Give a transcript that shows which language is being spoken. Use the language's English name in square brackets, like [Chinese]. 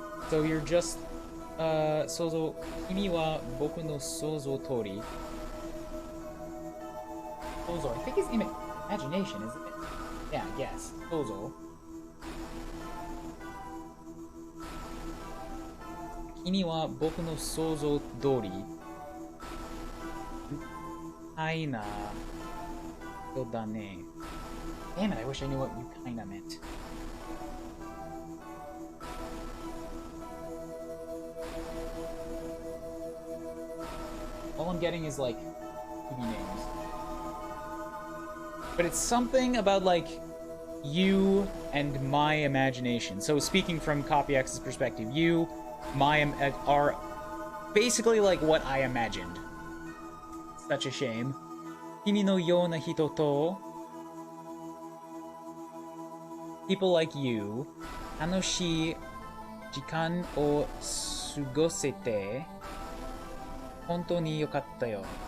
[English] So you're just, [Japanese] 想像、君は僕の想像通り。 [English] 想像、I think it's imagination, isn't it? Yeah, yes. 想像。 [Japanese] 君は僕の想像通り。はいな。そうだね。 [English] Damn it, I wish I knew what you kinda meant. All I'm getting is like TV names. But it's something about like you and my imagination. So speaking from Copy X's perspective, you, are basically like what I imagined. Such a shame. [Japanese] 君のような人と [English] people like you [Japanese] 楽しい時間を過ごせて本当に良かったよ。